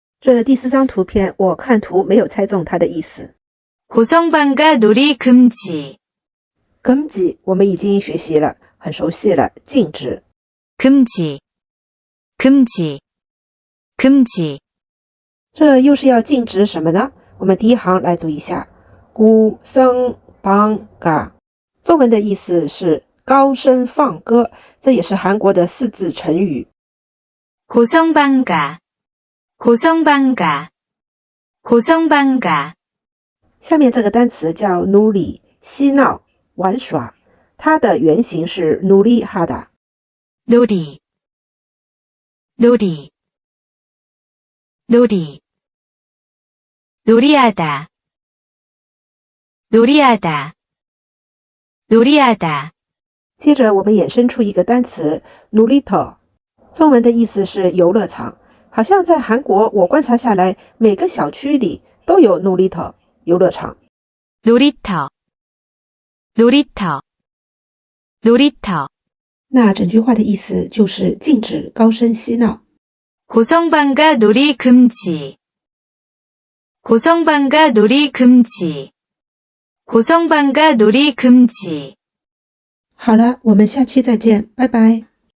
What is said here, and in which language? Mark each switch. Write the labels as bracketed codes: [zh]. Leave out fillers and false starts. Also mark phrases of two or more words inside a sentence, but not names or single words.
[zh] 这第4张图片，我看图没有猜中它的意思。 [ko] 고성방가 놀이 금지. 금지 [zh] 我们已经学习了，很熟悉了，禁止。 [ko] 금지. 금지. 금지. [zh] 这又是要禁止什么呢？我们第一行来读一下。 [ko] 고성방가 [zh] 中文的意思是高声放歌，这也是韩国的4字成语。 [ko] 고성방가. 고성방가. 고성방가. [zh] 下面这个单词叫努里，嬉闹、玩耍，它的原型是努里哈达。 [ko] 놀이. 놀이. 놀이. 놀이하다. 놀이하다. 놀이하다. [zh] 接着我们衍生出一个单词努里特，中文的意思是游乐场。好像在韩国我观察下来，每个小区里都有努里特游乐场。 [ko] 놀이터. 놀이터. 놀이터. [zh] 那整句话的意思就是禁止高声嬉闹。 [ko] 고성방가 놀이 금지. 고성방가 놀이 금지. 고성방가 놀이 금지. [zh] 好了，我们下期再见，拜拜。